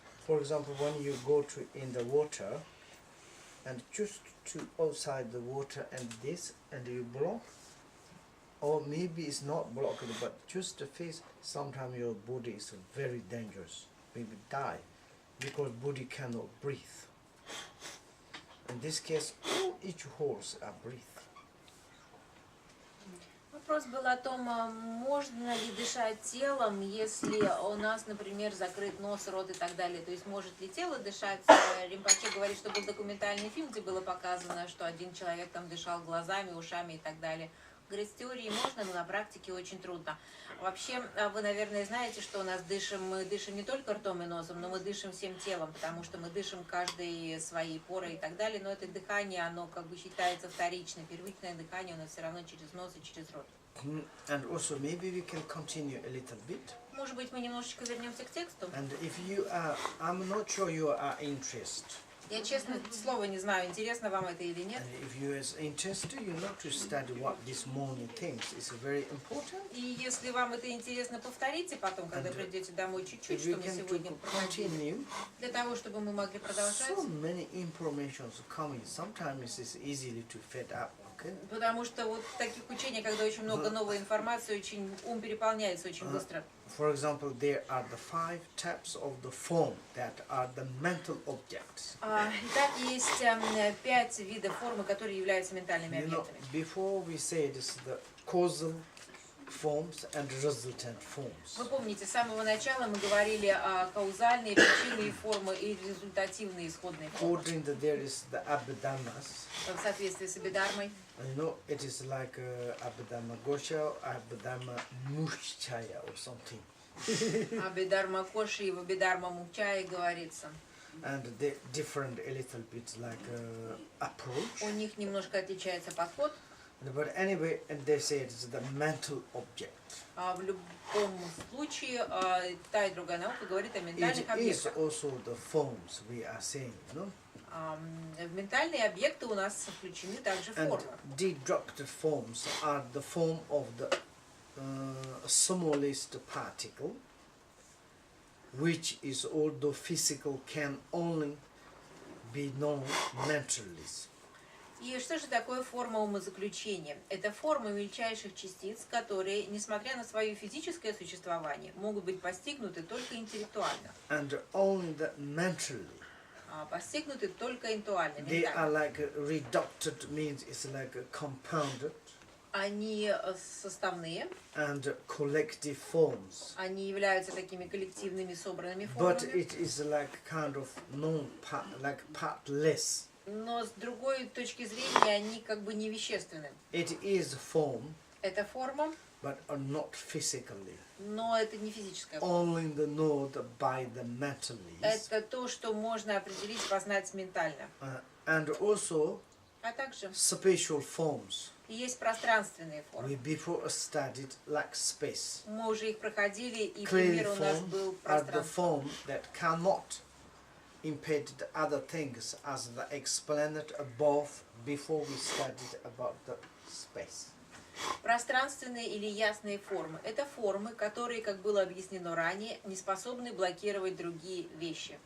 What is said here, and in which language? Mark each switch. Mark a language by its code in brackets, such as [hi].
[en] For example, when you go to in the water, and just to outside the water and this, and you block, or maybe it's not blocked, but just the face. Sometimes your body is very dangerous, maybe die, because body cannot breathe. In this case, all each holes are breathe. [ru] Вопрос был о том, можно ли дышать телом, если у нас, например, закрыт нос, рот и так далее. То есть может ли тело дышать? Ринпоче говорит, что был документальный фильм, где было показано, что один человек там дышал глазами, ушами и так далее. Говорит, в теории можно, но на практике очень трудно. Вообще, вы, наверное, знаете, что у нас мы дышим не только ртом и носом, но мы дышим всем телом, потому что мы дышим каждой своей порой и так далее. Но это дыхание, оно как бы считается вторичным. Первичное дыхание у нас все равно через нос и через рот. [en] And also maybe we can continue a little bit. [ru] Может быть, мы немножечко вернемся к тексту? [en] And if you are, I'm not sure you are interested. [ru] Я, честно, слова не знаю, интересно вам это или нет. [en] And if you are interested, you know to study what this morning thinks is very important. [ru] И если вам это интересно, повторите потом, когда придете домой, чуть-чуть, [en] If [ru] что [en] you [ru] мы [en] can [ru] сегодня проходили, [en] continue, [ru] для того, чтобы мы могли продолжать. [en] so many informations coming. Sometimes it's easily to fed up. Okay. [ru] Потому что вот в таких учениях, когда очень много новой информации, очень ум переполняется очень быстро. [en] For example, there are the 5 types of the form that are the mental objects. [ru] Итак, есть 5 видов формы, которые являются ментальными [en] You know, [ru] объектами. [en] before we say this, the causal forms and resultant forms. [ru] Вы помните, с самого начала мы говорили о каузальные, причинные формы и результативные исходные формы. [en] According to there is the abhidamas. [ru] В соответствии с абидармой. [en] You know, it is like abhidhamma gosha, abhidhamma mushchaya or something. [ru] Абидарма коши и в абидарма мукчае говорится. [en] And they different a little bit like approach. [ru] У них немножко отличается подход. [en] But anyway, and they say it's the mental object. [ru] В любом случае, та и другая наука говорит о ментальных [en] It is [ru] объектах. [en] also the forms we are saying, you know. [ru] В ментальные объекты у нас включены также [en] And [ru] формы. [en] deductive forms are the form of the smallest particle, which is although physical can only be known mentally. [ru] И что же такое форма умозаключения? Это форма мельчайших частиц, которые, несмотря на свое физическое существование, могут быть постигнуты только интеллектуально. [en] And only the mentally. [ru] Постигнуты только интуально, [en] They are [ru] ментально. [en] like reducted, means it's like compounded, [ru] Они составные, [en] and collective forms. [ru] они являются такими коллективными собранными [en] But [ru] формами. [en] it is like kind of non-part, like partless. [ru] Но с другой точки зрения они как бы не вещественны. [en] It is form, [ru] Это форма, [en] but not physically. [ru] но это не физическая форма. [en] Only the known by the mentally. [ru] Это то, что можно определить, познать ментально. [en] And also [ru] А также [en] spatial forms. [ru] есть пространственные формы. [en] We before studied like space. [ru] Мы уже их проходили, и [en] Clear [ru] пример у нас [en] form [ru] был [en] are the [ru] пространство. [en] form that cannot impede the other things as the explained above before we studied about the space. [ru] Пространственные или ясные формы – это формы, которые, как было объяснено ранее, не способны блокировать другие вещи.